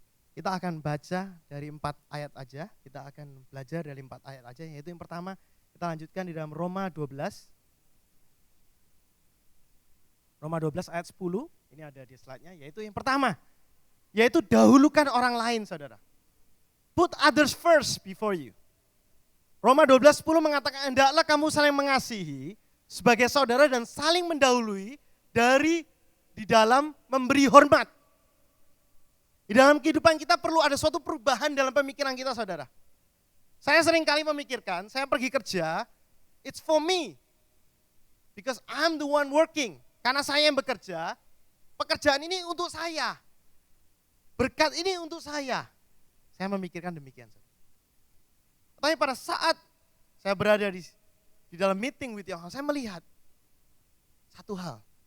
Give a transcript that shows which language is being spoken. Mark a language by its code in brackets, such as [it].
[id] Kita akan baca dari 4 ayat aja, kita akan belajar dari 4 ayat aja, yaitu yang pertama kita lanjutkan di dalam Roma 12. Roma 12 ayat 10, ini ada di slide-nya, yaitu yang pertama, yaitu dahulukan orang lain, saudara. [en] Put others first before you. [id] Roma 12:10 mengatakan, hendaklah kamu saling mengasihi sebagai saudara dan saling mendahului di dalam memberi hormat. Di dalam kehidupan kita perlu ada suatu perubahan dalam pemikiran kita, saudara. Saya sering kali memikirkan, saya pergi kerja, [en] it's for me. Because I'm the one working. [id] Karena saya yang bekerja, pekerjaan ini untuk saya. Berkat ini untuk saya. Saya memikirkan demikian. Tapi pada saat saya berada di dalam [en] meeting with Yohan, [id] saya melihat satu hal.